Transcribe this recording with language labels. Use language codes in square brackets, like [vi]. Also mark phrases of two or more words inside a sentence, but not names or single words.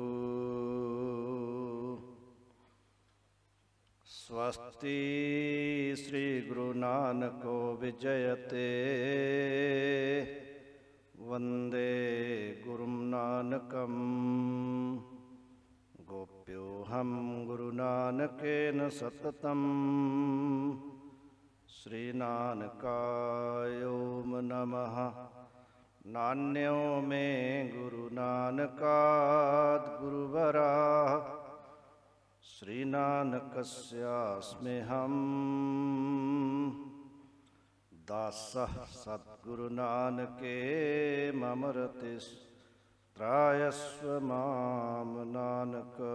[sa] स्वस्ति श्री गुरु नानको विजयते वन्दे गुरु नानकम्। गोप्योऽहम् गुरु नानकेन सततम् श्री नानकाय ओम नमः। नान्यो में गुरु नानकाद गुरुवरा श्री नानकस्यास्म्यहम् दासः सद्गुरु नानके ममरति त्रायस्व माम नानक।